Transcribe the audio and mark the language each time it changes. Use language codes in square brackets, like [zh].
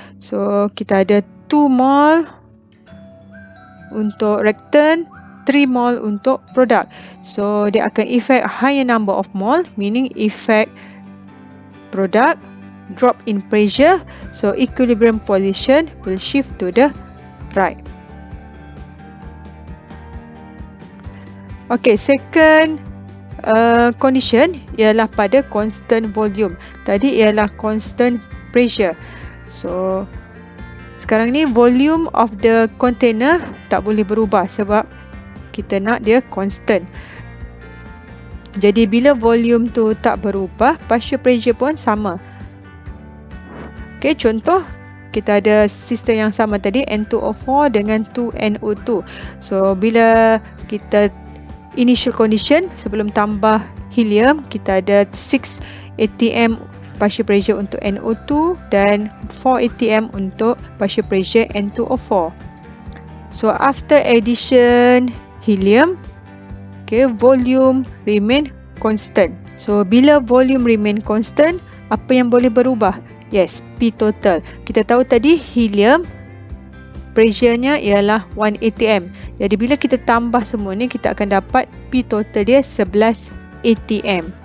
[ms] So kita ada 2 mole untuk reactant, 3 mole untuk product. [en] So [ms] dia akan [en] effect higher number of mole, meaning effect product drop in pressure. So equilibrium position will shift to the right. Okay, second condition [ms] ialah pada [en] constant volume. [ms] Tadi ialah constant pressure. So sekarang ni volume of the container tak boleh berubah sebab kita nak dia constant. Jadi bila volume tu tak berubah, partial pressure pun sama. Okay, contoh kita ada sistem yang sama tadi, N2O4 dengan 2NO2. So bila kita initial condition sebelum tambah helium, kita ada 6 atm partial pressure untuk NO2 dan 4 atm untuk partial pressure N2O4. [en] So after addition helium, okay, volume remain constant. [ms] So bila volume remain constant, apa yang boleh berubah? Yes, P total. Kita tahu tadi helium pressure-nya ialah 1 atm. Jadi bila kita tambah semua ni, kita akan dapat P total dia 11 atm.